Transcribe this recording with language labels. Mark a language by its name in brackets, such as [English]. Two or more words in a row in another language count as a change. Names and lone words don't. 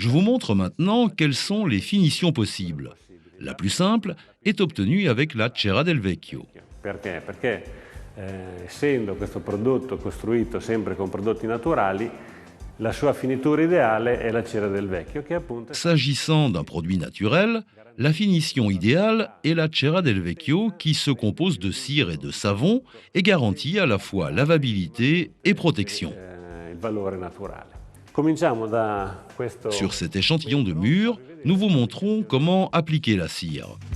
[French] Je vous montre maintenant quelles sont les finitions possibles. La plus simple est obtenue avec la [Italian] cera del vecchio. Perché? Perché essendo questo prodotto costruito sempre con prodotti naturali, la sua finitura ideale è la cera del vecchio, che appunto [French] S'agissant d'un produit naturel, la finition idéale est la [Italian] cera del vecchio [French] qui se compose de cire et de savon et garantit à la fois lavabilité et protection. [Italian] il valore naturale. Cominciamo da questo... [French] Sur cet échantillon de mur, nous vous montrons comment appliquer la cire.